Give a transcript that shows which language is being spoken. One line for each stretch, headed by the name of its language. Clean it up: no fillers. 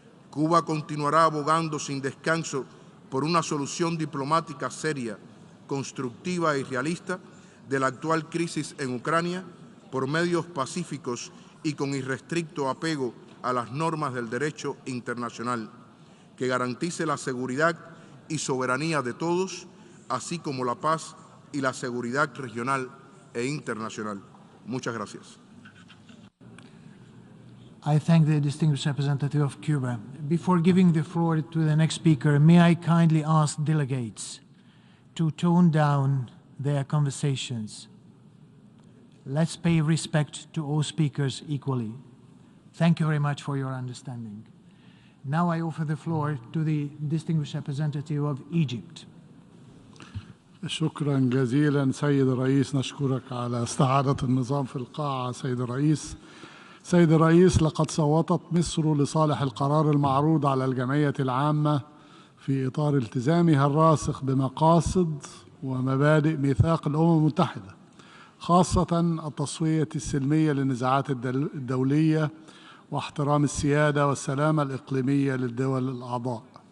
Spanish: Cuba continuará abogando sin descanso por una solución diplomática seria, constructiva y realista de la actual crisis en Ucrania por medios pacíficos y con irrestricto apego a las normas del derecho internacional, que garantice la seguridad y soberanía de todos, así como la paz y la seguridad regional e internacional. Muchas gracias.
English: I thank the distinguished representative of Cuba. Before giving the floor to the next speaker, may I kindly ask delegates to tone down their conversations. Let's pay respect to all speakers equally. Thank you very much for your understanding. Now I offer the floor to the distinguished representative of Egypt.
Arabic: شكرا جزيلا سيد الرئيس، نشكرك على استعادة النظام في القاعة. سيد الرئيس، سيد الرئيس، لقد صوتت مصر لصالح القرار المعروض على الجمعية العامة في إطار التزامها الراسخ بمقاصد ومبادئ ميثاق الأمم المتحدة، خاصة التصفية السلمية للنزاعات الدولية واحترام السيادة والسلامة الإقليمية للدول الأعضاء،